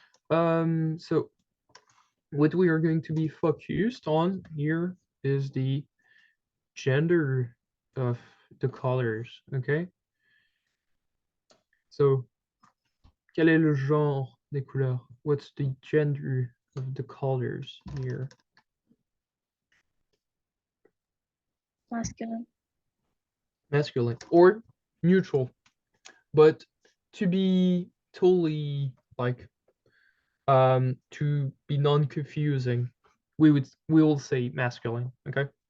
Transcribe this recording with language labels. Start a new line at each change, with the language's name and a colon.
English: So what we are going to be focused on here is the gender of the colors, okay?
French: So, quel est le genre des couleurs?
English: What's the gender of the colors here? Masculine. Masculine or neutral. But to be totally like to be non-confusing, we will say masculine, okay?